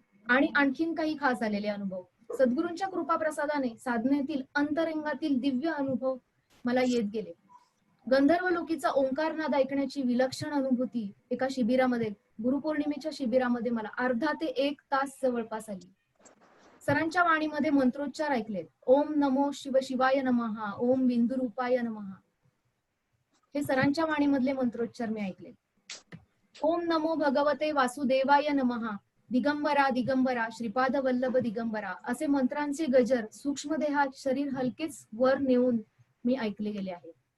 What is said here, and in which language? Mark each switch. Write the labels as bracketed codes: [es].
[mr] आणि आणखीन काही खास आलेले अनुभव. सद्गुरूंच्या कृपा प्रसादाने साधनेतील अंतरंगातील दिव्य अनुभव मला येत गेले. गंधर्व लोकीचा ओंकारनाद ऐकण्याची विलक्षण अनुभूती एका शिबिरामध्ये, गुरुपौर्णिमेच्या शिबिरामध्ये मला अर्धा ते 1 तास जवळपास आली. सरांच्या वाणीमध्ये मंत्रोच्चार ऐकलेत. [sa] ओम नमो शिव शिवाय नमः, ओम बिंदुरूपाय नमः. [mr] हे सरांच्या वाणीमधले मंत्रोच्चार मी ऐकले. [sa] ओम नमो भगवते वासुदेवाय नमः, [mr] दिगंबरा दिगंबरा श्रीपाद वल्लभ दिगंबरा असे मंत्रांचे गजर सूक्ष्म देहात शरीर हलकेच वर नेऊन मी ऐकले गेले आहेत.